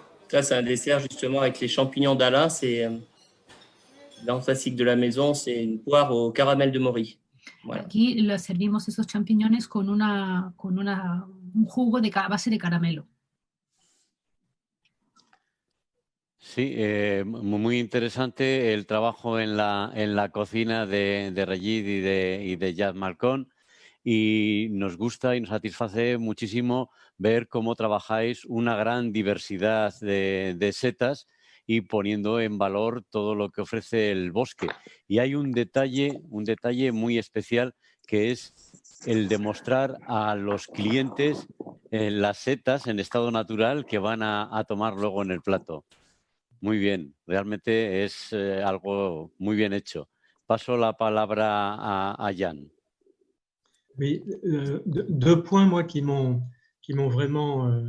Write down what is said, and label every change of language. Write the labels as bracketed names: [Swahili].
[French] Ça, c'est un dessert justement avec les champignons d'Alain. C'est dans classique de la maison, c'est une poire au caramel de Mori. Voilà. [Spanish] Aquí le servimos esos champiñones con un jugo a base de caramelo. Sí, muy interesante el trabajo en la cocina de Regit y de Jad Malcón, y nos gusta y nos satisface muchísimo ver cómo trabajáis una gran diversidad de setas y poniendo en valor todo lo que ofrece el bosque. Y hay un detalle muy especial, que es el de mostrar a los clientes las setas en estado natural que van a tomar luego en el plato. Muy bien, realmente es algo muy bien hecho. Paso la palabra a Jan. [French] Oui, deux points, moi, qui m'ont vraiment...